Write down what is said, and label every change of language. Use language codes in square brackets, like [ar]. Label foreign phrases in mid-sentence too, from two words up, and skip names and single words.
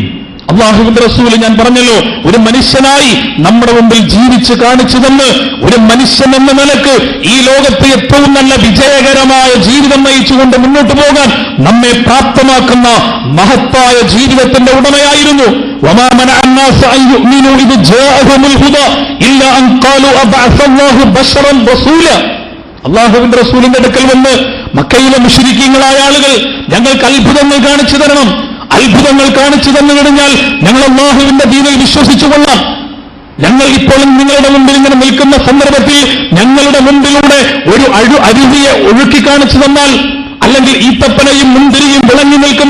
[ml] അല്ലാഹുവിന്റെ റസൂൽ, ഞാൻ പറഞ്ഞല്ലോ, ഒരു മനുഷ്യനായി നമ്മുടെ മുമ്പിൽ ജീവിച്ച് കാണിച്ചു തന്ന് ഒരു മനുഷ്യൻ എന്ന നിലക്ക് ഈ ലോകത്ത് ഏറ്റവും നല്ല വിജയകരമായ ജീവിതം നയിച്ചുകൊണ്ട് മുന്നോട്ട് പോകാൻ നമ്മെ പ്രാപ്തമാക്കുന്ന മഹത്തായ ജീവിതത്തിന്റെ ഉടമയായിരുന്നു. [ar] وَمَا مَنَعَ النَّاسَ أَن يُؤْمِنُوا إِذْ جَاءَهُمُ الْهُدَى إِلَّا أَن قَالُوا أَبَعَثَ اللَّهُ بَشَرًا رَسُولًا. [ml] അല്ലാഹുവിന്റെ റസൂലിന്റെ അടുക്കൽ വന്ന് മക്കയിലെ മുശ്രിക്കീങ്ങളായ ആളുകൾ ഞങ്ങൾക്ക് അത്ഭുതങ്ങൾ കാണിച്ചു തരണം, അത്ഭുതങ്ങൾ കാണിച്ചു തന്നു കഴിഞ്ഞാൽ ഞങ്ങൾ അല്ലാഹുവിന്റെ ദീനിൽ വിശ്വസിച്ചു കൊള്ളാം, ഞങ്ങൾ ഇപ്പോൾ നിങ്ങളുടെ മുമ്പിൽ ഇങ്ങനെ നിൽക്കുന്ന സന്ദർഭത്തിൽ ഞങ്ങളുടെ മുമ്പിലൂടെ ഒരു അരുവിയെ ഒഴുക്കി കാണിച്ചു തന്നാൽ, അല്ലെങ്കിൽ ഈത്തപ്പനയും മുന്തിരിയും വിളങ്ങി നിൽക്കുന്ന